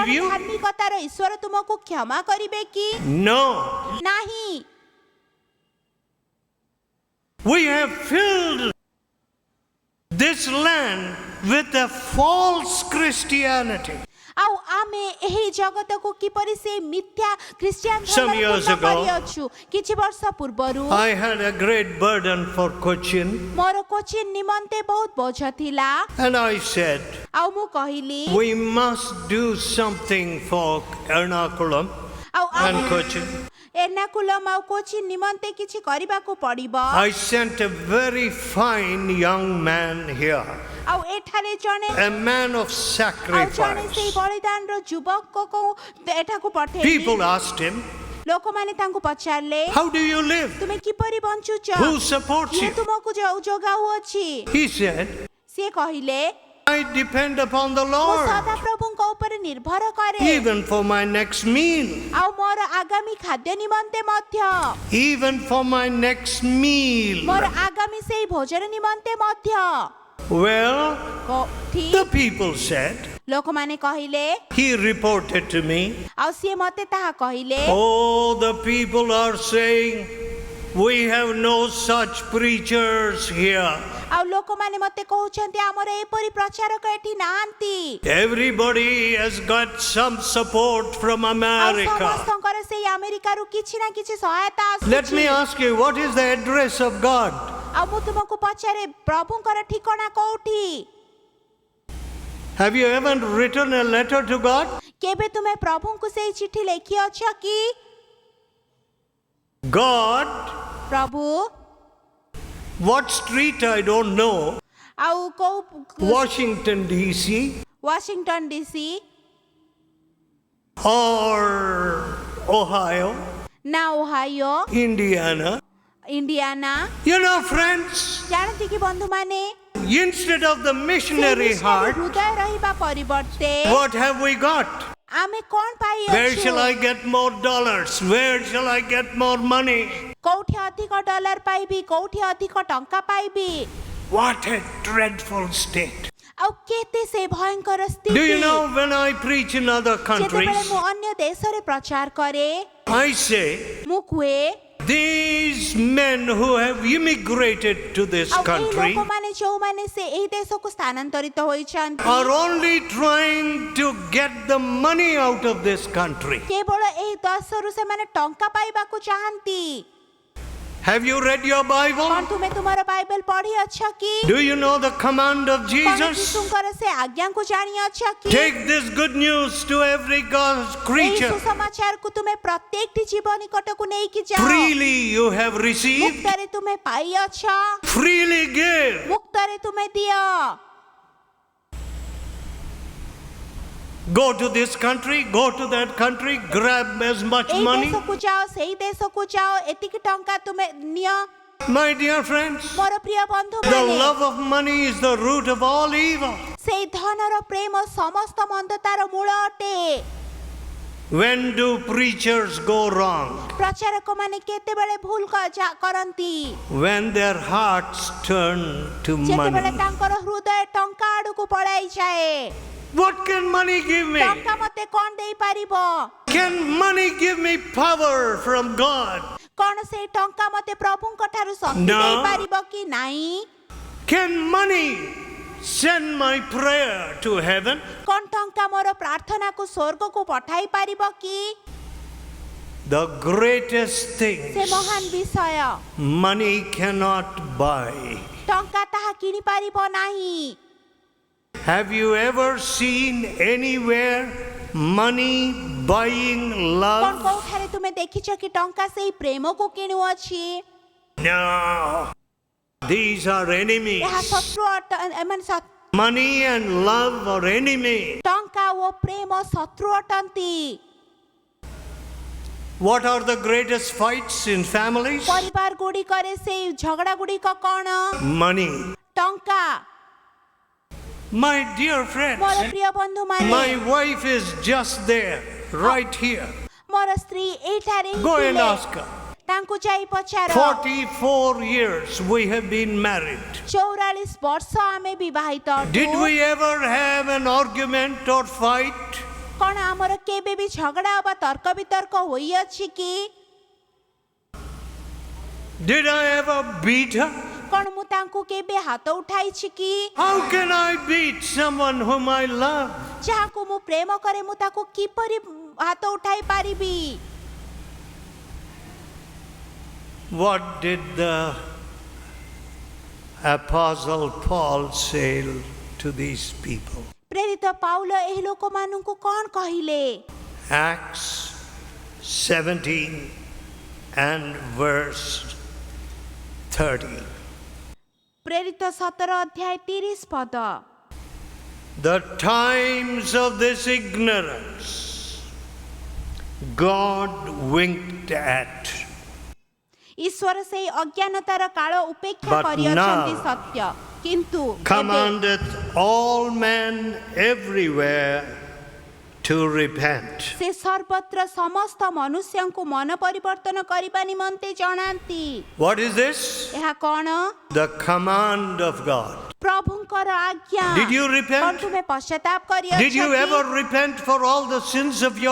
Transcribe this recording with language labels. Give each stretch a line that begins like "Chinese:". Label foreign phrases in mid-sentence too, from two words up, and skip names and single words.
Odia: କଣ
English: you?
Odia: ଧାର୍ମିକତାର ଈଶ୍ୱର ତୁମକୁ କ୍ଷମା କରିବେ କି?
English: No.
Odia: ନାହିଁ।
English: We have filled this land with a false Christianity.
Odia: ଆଉ ଆମେ ଏହି ଜଗତକୁ କିପରି ସେ ମିଥ୍ୟା ଖ୍ରୀଷ୍ଟିଆନ
English: Some
Odia: ଧର୍ମରେ
English: years
Odia: ପୂର୍ଣ୍ଣ
English: ago,
Odia: କରିଅଛୁ। କିଛି ବର୍ଷ ପୂର୍ବରୁ
English: I had a great burden for Cochin,
Odia: ମୋର କୋଚିନ୍ ନିମନ୍ତେ ବହୁତ ବୋଝ ଥିଲା।
English: and I said,
Odia: ଆଉ ମୁଁ କହିଲି
English: we must do something for Ernakulam
Odia: ଆଉ
English: and
Odia: ଆମେ
English: Cochin.
Odia: ଏର୍ଣ୍ଣାକୁଲମ ଆଉ କୋଚିନ୍ ନିମନ୍ତେ କିଛି କରିବାକୁ ପଡ଼ିବ।
English: I sent a very fine young man here,
Odia: ଆଉ ଏଠାରେ ଜଣେ
English: a man of
Odia: ଆଉ ଜଣେ ସେଇ
English: sacrifice.
Odia: ବଳିଦାନର ଯୁବକକୁ ଏଠାକୁ ପଠେଇଲି।
English: People asked him,
Odia: ଲୋକମାନେ ତାଙ୍କୁ ପଚାରିଲେ
English: how do you live?
Odia: ତୁମେ କିପରି ବଞ୍ଚୁଛ?
English: Who supports
Odia: କିଏ
English: you?
Odia: ତୁମକୁ ଯୋଗାଉଅଛି?
English: He said,
Odia: ସିଏ କହିଲେ
English: I depend upon the
Odia: ମୁଁ
English: Lord,
Odia: ସଦାପ୍ରଭୁଙ୍କ ଉପରେ ନିର୍ଭର କରେ
English: even for my next meal.
Odia: ଆଉ ମୋର ଆଗାମୀ ଖାଦ୍ୟ ନିମନ୍ତେ ମଧ୍ୟ
English: Even for my next meal.
Odia: ମୋର ଆଗାମୀ ସେଇ ଭୋଜନ ନିମନ୍ତେ ମଧ୍ୟ।
English: Well,
Odia: ଠିକ୍
English: the people said,
Odia: ଲୋକମାନେ କହିଲେ
English: he reported to me,
Odia: ଆଉ ସିଏ ମତେ ତାହା କହିଲେ
English: oh, the people are saying, we have no such preachers here.
Odia: ଆଉ ଲୋକମାନେ ମତେ କହୁଛନ୍ତି ଆମର ଏପରି ପ୍ରଚାରକ ଏଠି ନାହାନ୍ତି।
English: Everybody has got some support from
Odia: ଆଉ
English: America.
Odia: ସମସ୍ତଙ୍କର ସେଇ ଆମେରିକାରୁ କିଛି ନା କିଛି ସହାୟତା
English: Let me
Odia: ଆସୁଛି।
English: ask you, what is the address of God?
Odia: ଆଉ ମୁଁ ତୁମକୁ ପଚାରେ ପ୍ରଭୁଙ୍କର ଠିକଣା କୋଉଠି?
English: Have you ever written a letter to God?
Odia: କେବେ ତୁମେ ପ୍ରଭୁଙ୍କୁ ସେଇ ଚିଠି ଲେଖିଅଛ କି?
English: God,
Odia: ପ୍ରଭୁ
English: what street I don't know,
Odia: ଆଉ କୋଉ
English: Washington DC
Odia: ୱାଶିଂଟନ ଡିସି
English: or Ohio,
Odia: ନା ଓହାଇଓ,
English: Indiana.
Odia: ଇଣ୍ଡିଆନା?
English: You know, friends,
Odia: ଜାଣନ୍ତି କି ବନ୍ଧୁମାନେ
English: instead of the
Odia: ସେଇ
English: missionary
Odia: ମିଶନାରୀ
English: heart,
Odia: ହୃଦୟ ରହିବା ପରିବର୍ତ୍ତେ
English: what have we got?
Odia: ଆମେ କଣ
English: Where shall I
Odia: ପାଇଅଛୁ?
English: get more dollars? Where shall I get more money?
Odia: କୋଉଠି ଅଧିକ ଡଲାର ପାଇବି, କୋଉଠି ଅଧିକ ଟଙ୍କା ପାଇବି?
English: What a dreadful state.
Odia: ଆଉ କେତେ ସେ ଭୟଙ୍କର
English: Do
Odia: ସ୍ଥିତି
English: you know when I preach in other
Odia: ଯେତେବେଳେ
English: countries,
Odia: ମୁଁ ଅନ୍ୟ ଦେଶରେ ପ୍ରଚାର କରେ
English: I say,
Odia: ମୁଁ କୁହେ
English: these men who have immigrated to this
Odia: ଆଉ ଏଇ
English: country
Odia: ଲୋକମାନେ ଯୋଉମାନେ ସେ ଏହି ଦେଶକୁ ସ୍ଥାନାନ୍ତରିତ ହୋଇଛନ୍ତି
English: are only trying to get the money out of this country.
Odia: କେବଳ ଏହି ଦେଶରୁ ସେମାନେ ଟଙ୍କା ପାଇବାକୁ ଚାହାନ୍ତି
English: Have you read your Bible?
Odia: କଣ ତୁମେ ତୁମର ବାଇବେଲ ପଢିଅଛ କି
English: Do you know the command of
Odia: କଣ
English: Jesus?
Odia: ଯୀଶୁଙ୍କର ସେ ଆଜ୍ଞାକୁ ଜାଣିଅଛ କି
English: Take this good news to every God's
Odia: ଏହି
English: creature.
Odia: ସୁସମାଚାରକୁ ତୁମେ ପ୍ରତ୍ୟେକଟି ଜୀବ ନିକଟକୁ ନେଇକି ଯାଅ
English: Freely you have received,
Odia: ମୁକ୍ତରେ ତୁମେ ପାଇଅଛ
English: freely give.
Odia: ମୁକ୍ତରେ ତୁମେ ଦିଅ
English: Go to this country, go to that country, grab as much
Odia: ଏହି
English: money.
Odia: ଦେଶକୁ ଯାଅ ସେଇ ଦେଶକୁ ଯାଅ ଏତିକି ଟଙ୍କା ତୁମେ ନିଅ
English: My dear friends,
Odia: ମୋର ପ୍ରିୟ
English: the
Odia: ବନ୍ଧୁମାନେ
English: love of money is the root of all evil.
Odia: ସେଇ ଧନର ପ୍ରେମ ସମସ୍ତ ମନ୍ଦତାର ମୂଳ ଅଟେ
English: When do preachers go wrong?
Odia: ପ୍ରଚାରକମାନେ କେତେବେଳେ ଭୁଲ କରନ୍ତି
English: When their hearts turn to
Odia: ଯେତେବେଳେ
English: money.
Odia: ତାଙ୍କର ହୃଦୟ ଟଙ୍କା ଆଡକୁ ପଳାଇଯାଏ
English: What can money give me?
Odia: ଟଙ୍କା ମତେ କଣ ଦେଇପାରିବ
English: Can money give me power from God?
Odia: କଣ ସେଇ ଟଙ୍କା ମତେ ପ୍ରଭୁଙ୍କ ଠାରୁ ଶକ୍ତି
English: No.
Odia: ଦେଇପାରିବ କି ନାହିଁ
English: Can money send my prayer to heaven?
Odia: କଣ ଟଙ୍କା ମୋର ପ୍ରାର୍ଥନାକୁ ସ୍ୱର୍ଗକୁ ପଠାଇ ପାରିବ କି
English: The greatest
Odia: ସେ
English: things
Odia: ମହାନ ବିଷୟ
English: money cannot buy.
Odia: ଟଙ୍କା ତାହା କିଣି ପାରିବ ନାହିଁ
English: Have you ever seen anywhere money buying
Odia: କଣ
English: love?
Odia: କୋଉଠାରେ ତୁମେ ଦେଖିଛ କି ଟଙ୍କା ସେଇ ପ୍ରେମକୁ କିଣୁଅଛି
English: No. These are enemies.
Odia: ଏହା ଶତ୍ରୁ ମାନେ
English: Money and love are enemies.
Odia: ଟଙ୍କା ଓ ପ୍ରେମ ଶତ୍ରୁ ଅଟନ୍ତି
English: What are the greatest fights in families?
Odia: ପରିବାର ଗୁଡ଼ିକରେ ସେଇ ଝଗଡ଼ା ଗୁଡ଼ିକ କଣ
English: Money.
Odia: ଟଙ୍କା
English: My dear
Odia: ମୋର
English: friends,
Odia: ପ୍ରିୟ ବନ୍ଧୁମାନେ
English: my wife is just there, right here.
Odia: ମୋର ସ୍ତ୍ରୀ ଏଇଠାରେ ହିଁ
English: Go and
Odia: ଥିଲେ।
English: ask her.
Odia: ତାଙ୍କୁ ଯାଇ ପଚାର
English: 44 years we have been married.
Odia: 44 ବର୍ଷ ଆମେ ବିବାହିତ
English: Did
Odia: ଅଟୁ।
English: we ever have an argument or fight?
Odia: କଣ ଆମର କେବେ ବି ଝଗଡ଼ା ଅବା ତର୍କ ବିତର୍କ ହୋଇଅଛି କି
English: Did I ever beat her?
Odia: କଣ ମୁଁ ତାଙ୍କୁ କେବେ ହାତ ଉଠାଇଛି କି
English: How can I beat someone whom I love?
Odia: ଯାହାକୁ ମୁଁ ପ୍ରେମ କରେ ମୁଁ ତାକୁ କିପରି ହାତ ଉଠାଇ ପାରିବି
English: What did the Apostle Paul say to these people?
Odia: ପ୍ରେରିତ ପାଉଲ ଏହି ଲୋକମାନଙ୍କୁ କଣ କହିଲେ
English: Acts 17 and verse 30.
Odia: ପ୍ରେରିତ 17 ଅଧ୍ୟାୟ 30 ପଦ
English: The times of this ignorance God winked at.
Odia: ଈଶ୍ୱର ସେଇ ଅଜ୍ଞାନତାର କାଳ ଉପେକ୍ଷା
English: But
Odia: କରିଅଛନ୍ତି
English: now
Odia: ସତ୍ୟ କିନ୍ତୁ ଏବେ
English: Commandeth all men everywhere to repent.
Odia: ସେ ସର୍ବତ୍ର ସମସ୍ତ ମନୁଷ୍ୟଙ୍କୁ ମନ ପରିବର୍ତ୍ତନ କରିବା ନିମନ୍ତେ ଜଣାନ୍ତି
English: What is this?
Odia: ଏହା କଣ
English: The command of God.
Odia: ପ୍ରଭୁଙ୍କର ଆଜ୍ଞା
English: Did you repent?
Odia: କଣ ତୁମେ ପଶ୍ଚାତାପ
English: Did you
Odia: କରିଅଛ
English: ever repent for all the sins of your